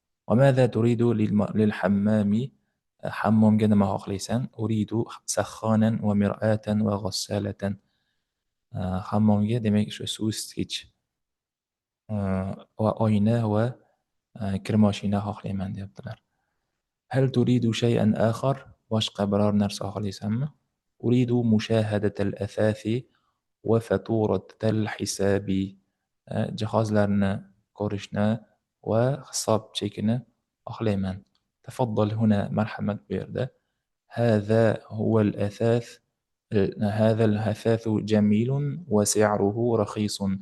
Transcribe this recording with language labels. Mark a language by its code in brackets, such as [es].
[ar] وماذا تريد للحمام؟ [uz] hammomga nima xohlaysan? [ar] أريد سخانا ومرآة وغسالة. [uz] hammomga demak shu suv isitgich va oyna va kir moshina xohlayman deyaptilar. [ar] هل تريد شيئا آخر؟ [uz] boshqa biror narsa xohlaysanmi? [ar] أريد مشاهدة الأثاث وفاتورة الحساب. [uz] jihozlarni ko'rishni va hisob chekini xohlayman. [ar] تفضل هنا [uz] marhamat bu yerda. [ar] هذا هو الأثاث هذا الأثاث جميل وسعره رخيص.